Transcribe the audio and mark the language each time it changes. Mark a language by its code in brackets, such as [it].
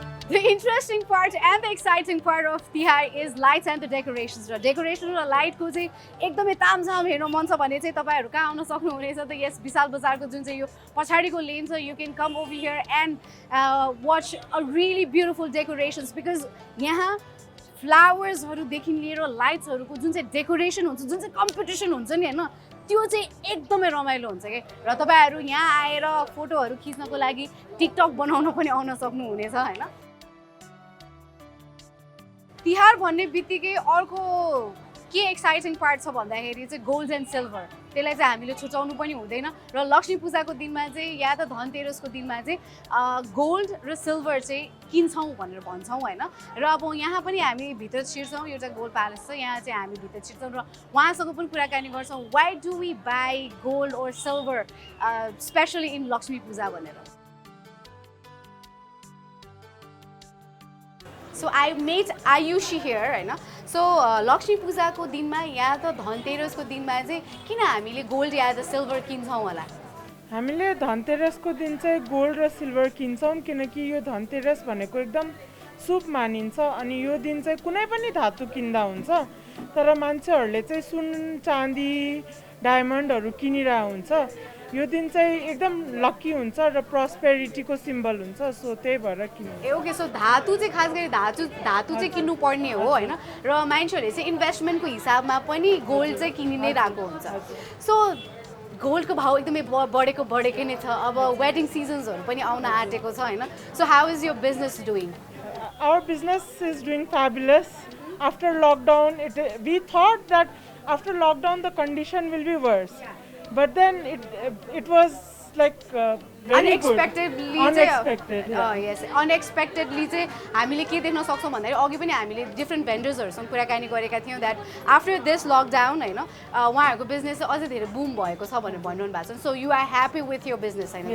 [en] The interesting part and the exciting part of Tihar is lights and the decorations. [ne] Decoration र light को चाहिँ एकदमै तामझाम हेर्न मन छ भने चाहिँ तपाईहरु कहाँ आउन सक्नुहुनेछ त यस विशाल बजारको जुन चाहिँ यो पछाडीको लेन छ, [en] you can come over here and watch a really beautiful decorations because [ne] यहाँ फ्लावर्सहरुदेखि लिएर लाइट्सहरुको जुन चाहिँ डेकोरेसन हुन्छ, जुन चाहिँ कम्पिटिसन हुन्छ नि हैन, त्यो चाहिँ एकदमै रमाइलो हुन्छ के। र तपाईहरु यहाँ आएर फोटोहरु खिच्नको लागि टिकटक बनाउन पनि आउन सक्नुहुनेछ हैन। तिहार भन्ने बित्तिकै अर्को के एक्साइटिङ पार्ट छ भन्दाखेरि चाहिँ गोल्ड एन्ड सिल्भर, त्यसलाई चाहिँ हामीले छुटाउनु पनि हुँदैन। र लक्ष्मी पूजाको दिनमा चाहिँ या त धनतेरसको दिनमा चाहिँ गोल्ड र सिल्भर चाहिँ किन्छौँ भनेर भन्छौँ होइन। र अब यहाँ पनि हामी भित्र छिर्छौँ, एउटा गोल्ड प्यालेस छ, यहाँ चाहिँ हामी भित्र छिर्छौँ र उहाँसँग पनि कुराकानी गर्छौँ [en] why do we buy gold or silver specially in [ne] Lakshmi पूजा भनेर। [en] So I met Ayushi here हैन। [ne] So लक्ष्मी पूजाको दिनमा या त धनतेरसको दिनमा चाहिँ किन हामीले गोल्ड या त सिल्भर किन्छौँ होला? हामीले धनतेरसको दिन चाहिँ गोल्ड र सिल्भर किन्छौँ किनकि यो धनतेरस भनेको एकदम शुभ मानिन्छ अनि यो दिन चाहिँ कुनै पनि धातु किन्दा हुन्छ। तर मान्छेहरूले चाहिँ सुन चाँदी डायमन्डहरू किनिरहेको हुन्छ। यो दिन चाहिँ एकदम लकी हुन्छ र प्रस्पेरिटीको सिम्बल हुन्छ, सो त्यही भएर किन्नु। ओके, सो धातु चाहिँ खास गरी धातु चाहिँ किन्नु पर्ने हो हैन। र मान्छेहरूले चाहिँ इन्भेस्टमेन्टको हिसाबमा पनि गोल्ड चाहिँ किनि नै रहेको हुन्छ। सो गोल्डको भाउ एकदमै बढेकै नै छ। अब वेडिङ सिजन्सहरू पनि आउन आँटेको छ हैन। [en] So how is your business doing? Our business is doing fabulous. After lockdown, we thought that after lockdown the condition will be worse. But then it was like very unexpectedly good. Unexpected. [ne] Yes, unexpectedly चाहिँ हामीले के देख्न सक्छौँ भन्दाखेरि अघि पनि हामीले different भेन्डर्सहरुसँग कुराकानी गरेका थियौँ [en] that after this lockdown [ne] हैन उहाँहरुको बिजनेस चाहिँ अझै धेरै बुम भएको छ भनेर भन्नु भएको छ। [en] So you are happy with your business [ne] हैन?